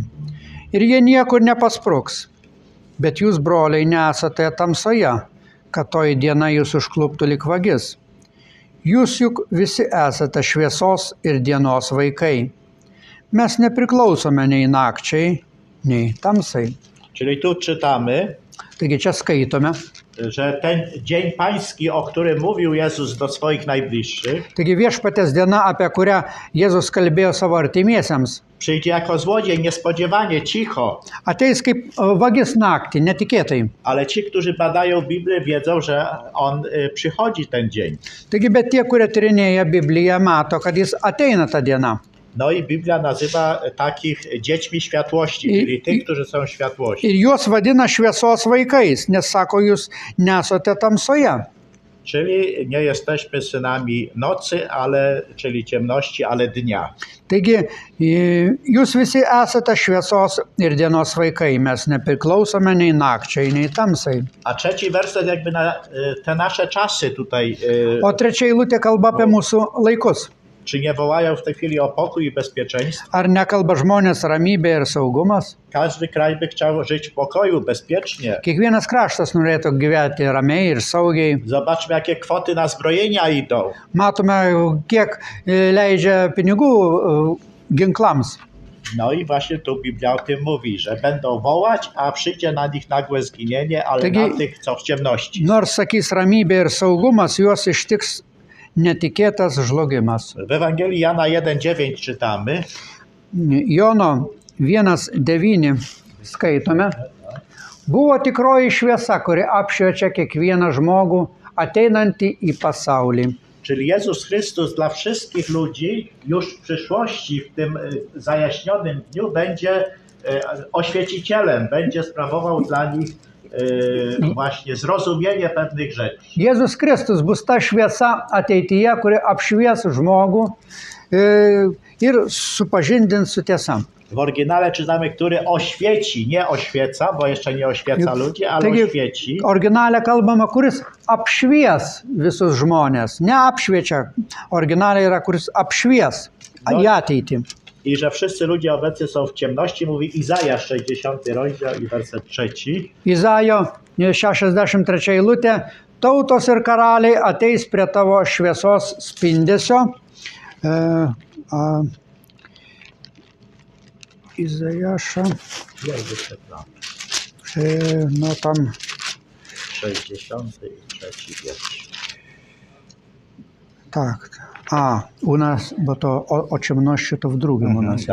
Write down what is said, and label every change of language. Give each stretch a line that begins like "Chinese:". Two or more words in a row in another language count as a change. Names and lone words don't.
Lithuanian: Ir jie niekur nepaspruks. Bet jūs, broliai, nesate tamsoje, kad toji diena jūs užkluptų lyg vagis. Jūs juk visi esate šviesos ir dienos vaikai. Mes nepriklausome nei nakčiai, nei tamsai.
Polish: Czyli tu czytamy,
Lithuanian: Taigi čia skaitome.
Polish: że ten dzień pański, o którym mówił Jezus do swoich najbliższych,
Lithuanian: Taigi viešpaties diena, apie kurią Jėzus kalbėjo savo artimiesiems,
Polish: przyjdzie jako złodziej, niespodziewanie, cicho.
Lithuanian: ateis kaip vagis naktį, netikėtai.
Polish: Ale ci, którzy badają Biblię, wiedzą, że on przychodzi ten dzień.
Lithuanian: Taigi, bet tie, kurie tyrinėja Bibliją, mato, kad jis ateina ta diena.
Polish: No i Biblia nazywa takich dziećmi światłości, czyli tych, którzy są światłości.
Lithuanian: Ir juos vadina šviesos vaikais, nes sako, jūs nesate tamsoje.
Polish: Czyli nie jesteśmy synami nocy, czyli ciemności, ale dnia.
Lithuanian: Taigi, jūs visi esate šviesos ir dienos vaikai, mes nepriklausome nei nakčiai, nei tamsai.
Polish: A trzeci werset jakby na te nasze czasy tutaj.
Lithuanian: O trečia eilutė kalba apie mūsų laikus.
Polish: Czy nie wołają w tej chwili o pokój i bezpieczeństwo?
Lithuanian: Ar nekalba žmonės ramybė ir saugumas?
Polish: Każdy kraj by chciał żyć w pokoju, bezpiecznie.
Lithuanian: Kiekvienas kraštas norėtų gyventi ramiai ir saugiai.
Polish: Zobaczmy, jakie kwoty na zbrojenia idą.
Lithuanian: Matome, kiek leidžia pinigų ginklams.
Polish: No i właśnie tu Biblia o tym mówi, że będą wołać, a przyjdzie na nich nagłe zginienie, ale
Lithuanian: Taigi,
Polish: na tych, co w ciemności.
Lithuanian: Nors sakys ramybė ir saugumas, juos ištiks netikėtas žlugimas.
Polish: W Ewangelii Jana 1,9 czytamy.
Lithuanian: Jono 1:9 skaitome. Buvo tikroji šviesa, kuri apšviečia kiekvieną žmogų ateinantį į pasaulį.
Polish: Czyli Jezus Chrystus dla wszystkich ludzi już w przyszłości, w tym zajaśnionym dniu, będzie oświecicielem, będzie sprawował dla nich właśnie zrozumienie pewnych rzeczy.
Lithuanian: Jėzus Kristus bus ta šviesa ateityje, kuri apšvies žmogų ir supažindins su tiesa.
Polish: W oryginale czytamy, który oświeci, nie oświeca, bo jeszcze nie oświeca ludzi, ale oświeci.
Lithuanian: Originale kalbama, kuris apšvies visus žmonės. Ne apšviečia. Originale yra, kuris apšvies į ateitį.
Polish: I że wszyscy ludzie obecni są w ciemności, mówi Izajasz 60 rozdział i werset 3.
Lithuanian: Izaijo 63 eilutė. Tautos ir karaliai ateis prie tavo šviesos spindesio.
Polish: Izajasza. No tam 63 wiersz. Tak. U nas, bo to o ciemności to w drugim u nas jest.